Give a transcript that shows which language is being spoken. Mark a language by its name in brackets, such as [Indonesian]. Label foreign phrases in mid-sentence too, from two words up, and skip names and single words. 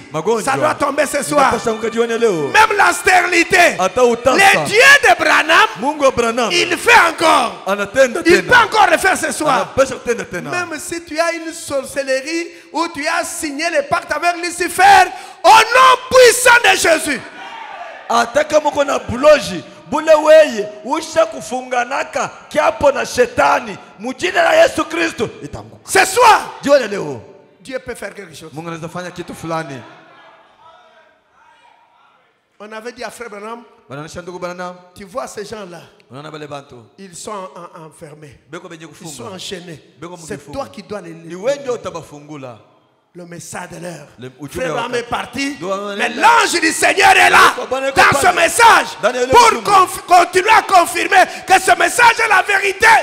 [French] Ça doit tomber ce soir. Même la stérilité. Le Dieu de Branham, il fait encore. Il peut encore le faire ce soir. Même si tu as une sorcellerie ou tu as signé le pacte avec Lucifer, au nom puissant de Jésus. [Swahili] Bule weye usha kufunganaka kiapo na shetani mujina la Yesu Kristo itanguka. [French] Ce soir, Dieu peut faire quelque chose. [Swahili] Mungu anaweza fanya kitu fulani. [French] On avait dit à Frère Branham, tu vois ces gens-là, ils sont enfermés, ils sont enchaînés. C'est toi qui dois les le message de l'heure. Frère Branham est parti, mais l'ange du Seigneur est là dans ce message pour continuer à confirmer que ce message est la vérité.